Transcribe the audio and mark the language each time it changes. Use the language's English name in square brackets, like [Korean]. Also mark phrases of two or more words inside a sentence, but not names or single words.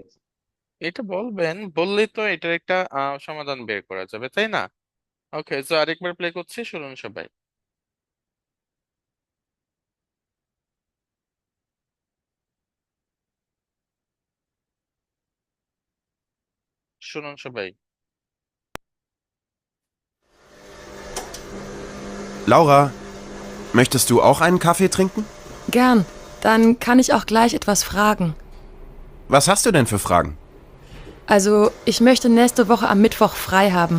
[Bangla] এটা বলবেন, বললেই তো এটার একটা সমাধান বের করা যাবে, তাই না? ওকে, তো আরেকবার প্লে করছি, শুনুন সবাই। শুনুন সবাই। [German] Laura, möchtest du auch einen Kaffee trinken? Gern. Dann kann ich auch gleich etwas fragen. Was hast du denn für Fragen? Also, ich möchte nächste Woche am Mittwoch frei haben.